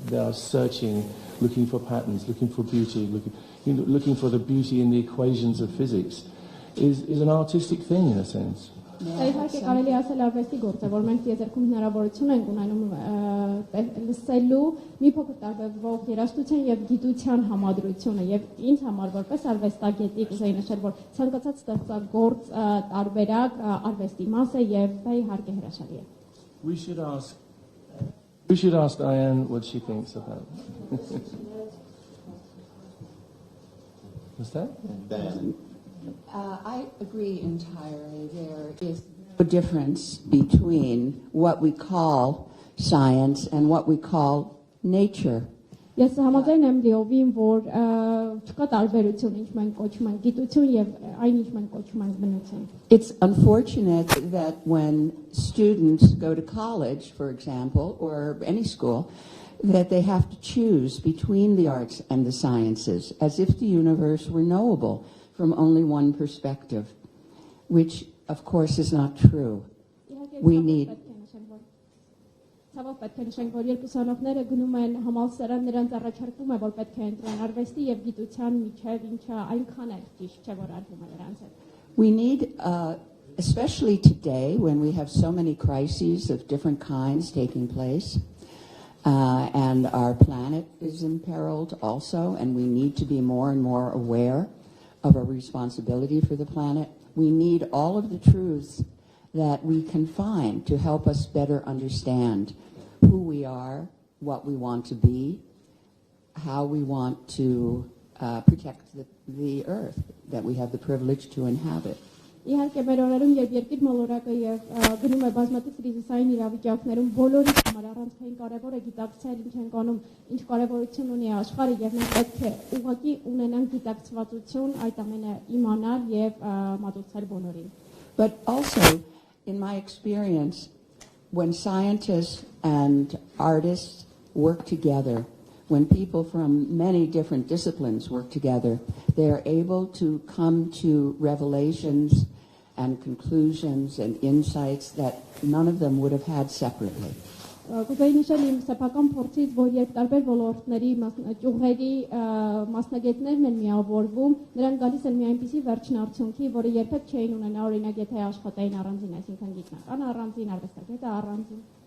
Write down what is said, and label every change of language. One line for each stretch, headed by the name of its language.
English: They are searching, looking for patterns, looking for beauty, looking for the beauty in the equations of physics. Is an artistic thing in a sense.
Armenian: Իհարկե կարելի ասել արվեստի գործ է, որ մենք տիեզերքում հնարավորություն ենք ունենում լսելու մի փոքր տարբերվող երաժշտության եւ գիտության համադրությունը եւ ինձ համար որպես արվեստագետի կուզեի նշել, որ ցանկացած ստեղծագործ տարբերակ արվեստի մաս է եւ դա իհարկե հրաշալի է.
English: We should ask Diane what she thinks about it. What's that? Diane. I agree entirely. There is no difference between what we call science and what we call nature.
Armenian: Ես համաձայն եմ լիովին, որ չկա տարբերություն, ինչ մենք կոչում ենք գիտություն եւ այն ինչ մենք կոչում ենք բնություն.
English: It's unfortunate that when students go to college, for example, or any school, that they have to choose between the arts and the sciences, as if the universe were knowable from only one perspective, which of course is not true. We need
Armenian: Ցավոք պետք է նշենք, որ երբ ուսանողները գնում են համալսարան, նրանց առաջարկվում է, որ պետք է ընտրեն արվեստի եւ գիտության միջև, ինչը այնքան է ճիշտ չէ, որ արվում է նրանց հետ.
English: We need, especially today when we have so many crises of different kinds taking place, and our planet is imperiled also, and we need to be more and more aware of our responsibility for the planet. We need all of the truths that we can find to help us better understand who we are, what we want to be, how we want to protect the earth that we have the privilege to inhabit.
Armenian: Իհարկե մեր օրերում երբ երկիր մոլորակը եւ գնում է բազմաթիվ կրիզիսային իրավիճակներում բոլորի համար առանցքային կարեւոր է գիտակցել ինչ ենք անում, ինչ կարեւորություն ունի աշխարհը եւ մենք պետք է ուղղակի ունենանք գիտակցվածություն այդ ամենը իմանալ եւ մատուցել բոլորին.
English: But also, in my experience, when scientists and artists work together, when people from many different disciplines work together, they are able to come to revelations and conclusions and insights that none of them would have had separately.
Armenian: Կուզեի նշել իմ սեփական փորձից, որ երբ տարբեր ոլորտների ճյուղերի մասնագետներն են միավորվում, նրանք գալիս են մի այնպիսի վերջնարդյունքի, որը երբեք չէին ունենա, օրինակ, եթե աշխատային առանձին, այսինքն գիտնական առանձին, արվեստագետը առանձին։